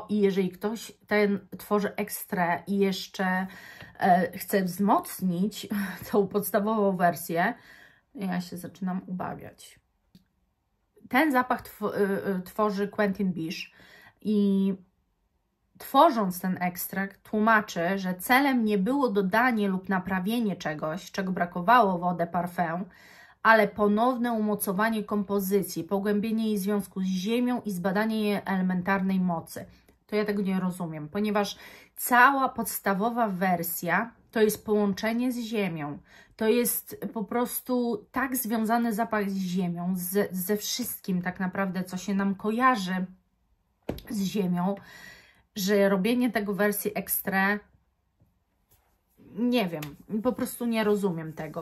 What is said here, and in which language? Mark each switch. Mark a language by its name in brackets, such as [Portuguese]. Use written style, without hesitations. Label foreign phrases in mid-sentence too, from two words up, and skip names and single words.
[Polish] I jeżeli ktoś tworzy ekstra i jeszcze chce wzmocnić tą podstawową wersję, ja się zaczynam ubawiać. Ten zapach tworzy Quentin Bisch i tworząc ten ekstrakt tłumaczy, że celem nie było dodanie lub naprawienie czegoś, czego brakowało w [French] eau de parfum, [Polish] ale ponowne umocowanie kompozycji, pogłębienie jej związku z ziemią i zbadanie jej elementarnej mocy. To ja tego nie rozumiem, ponieważ cała podstawowa wersja to jest połączenie z ziemią. To jest po prostu tak związany zapach z ziemią, ze wszystkim tak naprawdę, co się nam kojarzy z ziemią, że robienie tego wersji ekstra, nie wiem, po prostu nie rozumiem tego.